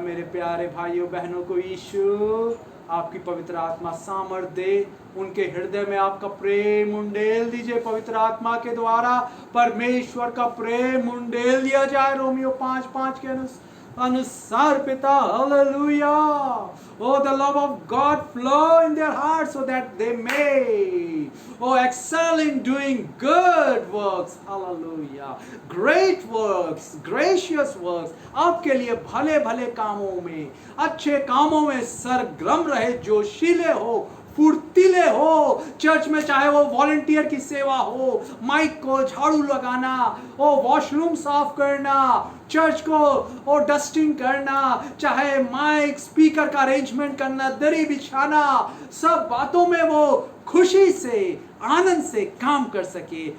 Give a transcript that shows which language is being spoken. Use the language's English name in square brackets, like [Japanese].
[Hindi] मेरे प्यारे भाइयों बहनों को यीशु आपकी पवित्र आत्मा सामर्थ दे, उनके हृदय में आपका प्रेम उंडेल दीजिए। पवित्र आत्मा के द्वारा परमेश्वर का प्रेम उंडेल दिया जाए रोमियो 5:5 के अनुसार पिता। Hallelujah. [English] Oh, the love of God flow in their hearts so that they may, oh, excel in doing good works. Hallelujah. Great works, gracious works. [Hindi] आपके लिए भले भले कामों में, अच्छे कामों में सरगर्म रहे, जोशीले हो, फुर्तीले हो। चर्च में चाहे वो वॉलंटियर की सेवा हो, माइक को झाड़ू लगाना, वो वॉशरूम साफ करना, चर्च को वो डस्टिंग करना, चाहे माइक स्पीकर का अरेंजमेंट करना, दरी बिछाना, सब बातों में वो खुशी से आनंद से काम कर सके।